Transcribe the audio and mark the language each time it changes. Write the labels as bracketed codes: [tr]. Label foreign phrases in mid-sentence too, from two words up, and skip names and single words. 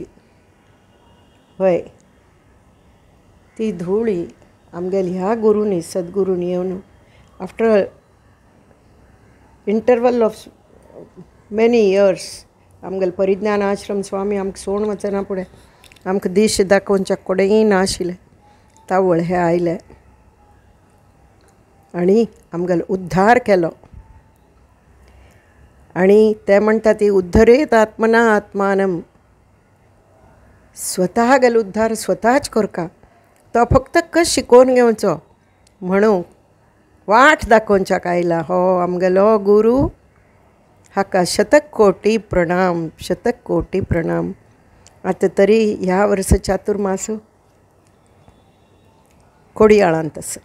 [kok] हय ती धूळी आमगेल ह्या गुरूनी सद्गुरूनी येवन [en] after interval of many years [kok] आमगेल परिज्ञान आश्रम स्वामी आमकां सोडून वचना फुडें आमकां दिश दाखोवच्या कोडेय नाशिल्लें. तावळ हे आयले आनी आमगेलो उद्धार केलो. आनी ते म्हणटा ती [sa] उद्धरेत आत्मना आत्मानम. [kok] स्वता गेलो उद्धार स्वताच करता. तो फक्त कशें शिकोवन घेवचो म्हणून वाट दाखोवच्याक आयला हो आमगेलो गुरू. हाका शतक कोटी प्रणाम. आतां तरी ह्या वर्सा चातुर्मास कोडयाळांत आसा.